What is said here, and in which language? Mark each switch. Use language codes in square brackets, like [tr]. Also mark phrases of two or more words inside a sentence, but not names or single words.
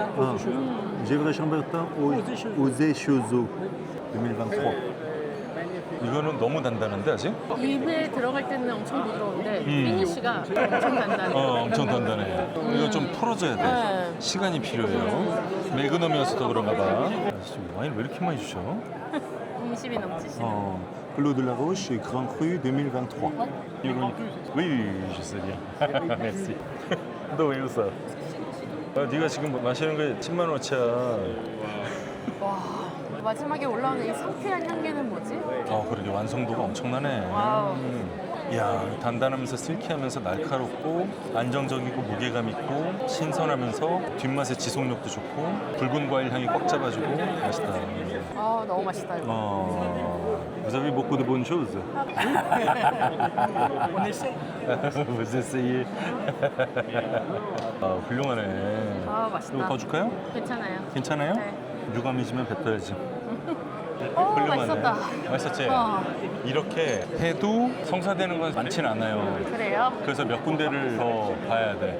[ko] 제브레 샴베르탕 오제 쇼조 2023. 이거는 너무 단단한데 아직? 입에 들어갈 때는 엄청 부드러운데 피니쉬가 엄청 단단해. 엄청 단단해. 이거 좀 풀어줘야 돼. 네. 시간이 필요해요. 매그넘이어서 더 그런가 봐. 지금 와인 왜 이렇게 많이 주셔? 음식이 넘치시네. Clos de la Roche, Grand Cru 2023. [fr] Oui, je sais bien. Merci. [ko] 너 왜 웃어? 네가 지금 마시는 게 10만 원어치야. 와, 마지막에 올라오는 이 상쾌한 향기는 뭐지? 그러게 완성도가 엄청나네. 와우. 야, 단단하면서 실키하면서 날카롭고 안정적이고 무게감 있고 신선하면서 뒷맛의 지속력도 좋고 붉은 과일 향이 꽉 잡아주고 맛있다. 너무 맛있다 이거. [fr] Vous avez beaucoup de bonnes choses. On essaie. Vous essayez. [ko] 훌륭하네. 맛있다. 이거 더 줄까요? 괜찮아요. 괜찮아요? 네. 유감이시면 뱉어야지. 맛있었다. 맛있었지? 어. 이렇게 해도 성사되는 건 많지는 않아요. 그래요? 그래서 몇 군데를 더 봐야 돼.